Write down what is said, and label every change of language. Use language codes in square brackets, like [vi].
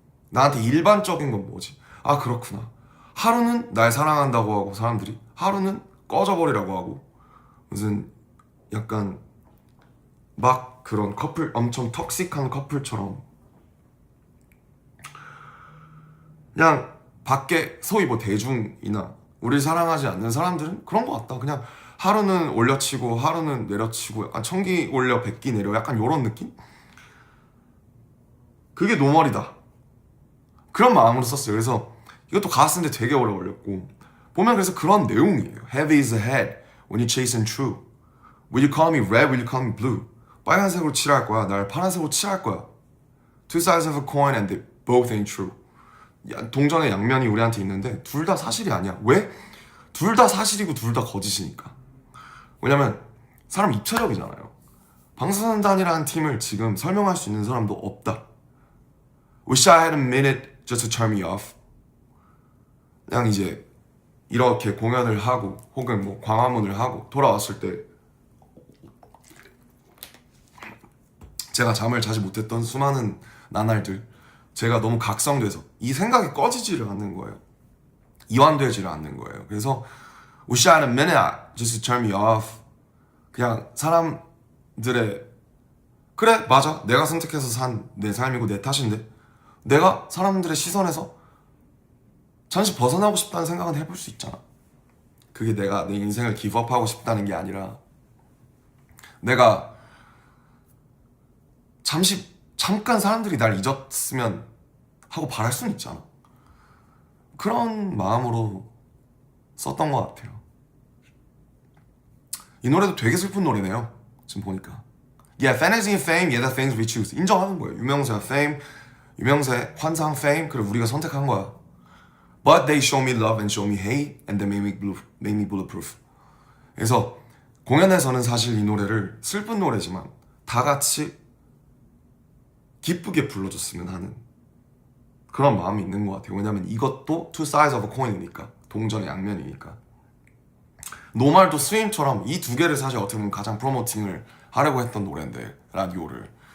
[ko] 나한테 일반적인 건 뭐지? 그렇구나. 하루는 날 사랑한다고 하고 사람들이, 하루는 꺼져버리라고 하고, 무슨 약간 막 그런 커플, 엄청 톡식한 커플처럼 그냥 밖에 소위 뭐 대중이나 우리 사랑하지 않는 사람들은 그런 것 같다. 그냥 하루는 올려치고 하루는 내려치고, 약간 천기 올려 백기 내려, 약간 요런 느낌? 그게 노멀이다. 그런 마음으로 썼어요. 그래서 이것도 가사 쓰는데 되게 오래 걸렸고, 보면 그래서 그런 내용이에요. [en] Heavy is the head when you chasing true. Will you call me red? Will you call me blue? [ko] 빨간색으로 칠할 거야. 날 파란색으로 칠할 거야. [en] Two sides of a coin and they both ain't true. [ko] 동전의 양면이 우리한테 있는데 둘 다 사실이 아니야. 왜? 둘 다 사실이고 둘 다 거짓이니까. 왜냐면 사람 입체적이잖아요. 방탄소년단이라는 팀을 지금 설명할 수 있는 사람도 없다. [en] Wish I had a minute just to turn me off. [ko] 그냥 이제 이렇게 공연을 하고 혹은 뭐 광화문을 하고 돌아왔을 때 제가 잠을 자지 못했던 수많은 나날들, 제가 너무 각성돼서 이 생각이 꺼지지를 않는 거예요. 이완되지를 않는 거예요. 그래서 [en] Wish I had a minute just to turn me off. [ko] 그냥 사람들의, 그래 맞아 내가 선택해서 산 내 삶이고 내 탓인데, 내가 사람들의 시선에서 잠시 벗어나고 싶다는 생각은 해볼 수 있잖아. 그게 내가 내 인생을 기브업하고 싶다는 게 아니라, 내가 잠깐 사람들이 날 잊었으면 하고 바랄 수는 있잖아. 그런 마음으로 썼던 것 같아요. 이 노래도 되게 슬픈 노래네요. 지금 보니까. [en] Yeah, fantasy and fame, yeah, the things we choose. [ko] 인정하는 거예요. 유명세와 fame, 유명세, 환상, fame, 그리고 우리가 선택한 거야. [en] But they show me love and show me hate, and they make me bulletproof. [ko] 그래서 공연에서는 사실 이 노래를 슬픈 노래지만 다 같이 기쁘게 불러줬으면 하는 그런 마음이 있는 것 같아요. 왜냐면 이것도 [en] two sides of a coin [ko] 이니까, 동전의 양면이니까. 노말도 스윙처럼 이 두 개를 사실 어떻게 보면 가장 프로모팅을 하려고 했던 노래인데, 라디오를.